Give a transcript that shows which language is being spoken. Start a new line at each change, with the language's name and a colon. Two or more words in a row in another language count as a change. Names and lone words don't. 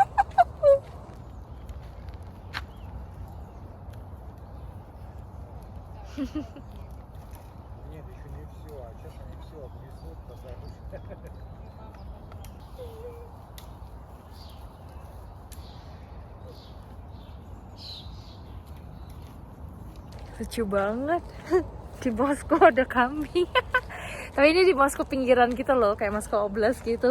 Russian: Нет, еще не все, а сейчас они все обнесут, позовут.
Indonesian: Lucu banget. Di Moskow ada kambing. Tapi ini di Moskow pinggiran gitu loh, kayak Moskow Oblast gitu.